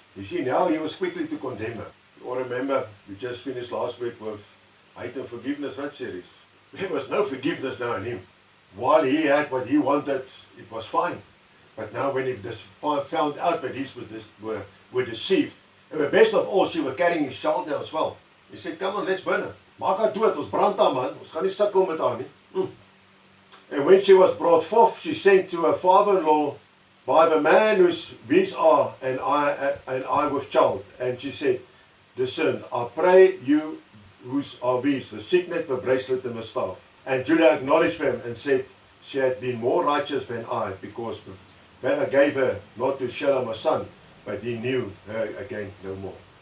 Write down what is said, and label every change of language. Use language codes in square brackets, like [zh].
[en] You see, now he was quickly to condemn her. You all remember, we just finished last week with Hate and Forgiveness, that series. There was no forgiveness now in him. While he had what he wanted, it was fine. But now when he found out that these were deceived, and the best of all, she was carrying his child now as well. He said, come on, let's burn her. [af] Maak haar dood, ons brand haar man, ons gaan nie sukkel met haar nie. [en] And when she was brought forth, she sent to her father-in-law, by the man whose these are, and I with child. And she said, discern, I pray you, whose are these, the signet, the bracelet, and the staff. And Judah acknowledged them and said, she had been more righteous than I, because then I gave her not to Shelah my son, but he knew her again no more.